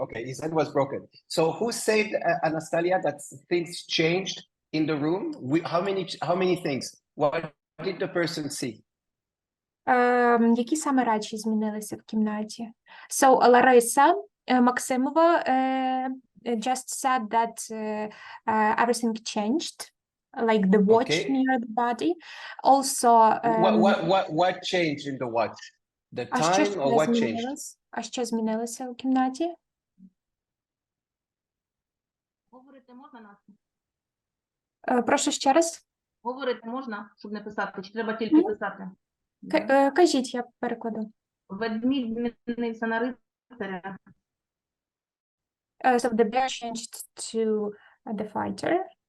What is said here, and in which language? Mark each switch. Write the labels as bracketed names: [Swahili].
[English] Okay, his hand was broken. So who said, Anastasia, that things changed in the room? How many things? What did the person see? [Ukrainian] Які саме речі змінилися в кімнаті? [English] So Larissa Maximova just said that everything changed, like the watch near the body. Also, what changed in the watch? The time or what changed? [Ukrainian] А що змінилося у кімнаті? Прошу ще раз. Говорити можна, щоб не писати, чи треба тільки писати? Кажіть, я перекладу. Ведмідь змінився на рицаря. [English] So the bear changed to the fighter.